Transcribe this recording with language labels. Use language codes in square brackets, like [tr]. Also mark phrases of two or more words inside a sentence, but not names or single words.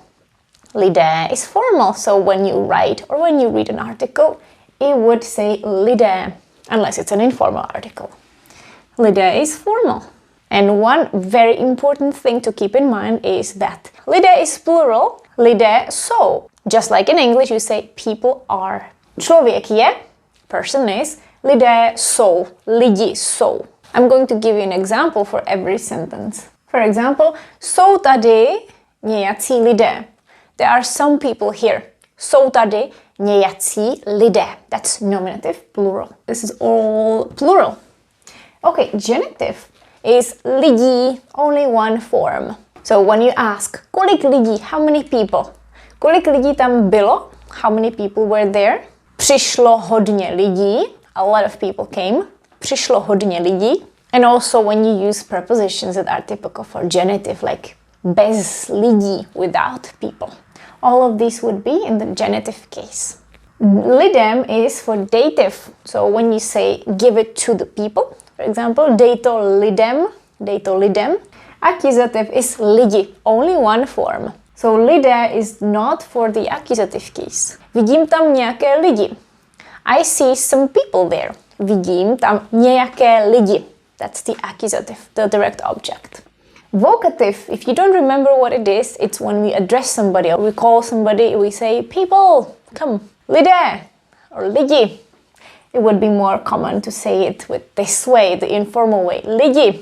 [en] Lidé is formal, so when you write or when you read an article, it would say lidé, unless it's an informal article. Lidé is formal. And one very important thing to keep in mind is that lidé is plural, [cs] lidé jsou. [en] Just like in English, you say people are. [cs] Člověk je, [en] person is, [cs] lidé jsou, lidi jsou. [en] I'm going to give you an example for every sentence. For example, [cs] jsou tady nějací lidé. [en] There are some people here. [cs] Jsou tady nějací lidé. [en] That's nominative, plural. This is all plural. Okay, genitive is lidí, only one form. So when you ask, [cs] kolik lidí, [en] how many people? [cs] Kolik lidí tam bylo? [en] How many people were there? [cs] Přišlo hodně lidí. [en] A lot of people came. [cs] Přišlo hodně lidí. [en] And also when you use prepositions that are typical for genitive, like [cs] bez lidí, [en] without people. All of these would be in the genitive case. Lidem is for dative. So when you say give it to the people, for example, [cs] dej to lidem. [en] Accusative is lidi, only one form. So lidé is not for the accusative case. [cs] Vidím tam nějaké lidi. [en] I see some people there. [cs] Vidím tam nějaké lidi. [en] That's the accusative, the direct object. Vocative, if you don't remember what it is, it's when we address somebody or we call somebody, we say, people, come. [cs] Lidé or lidi. [en] It would be more common to say it with this way, the informal way, lidi.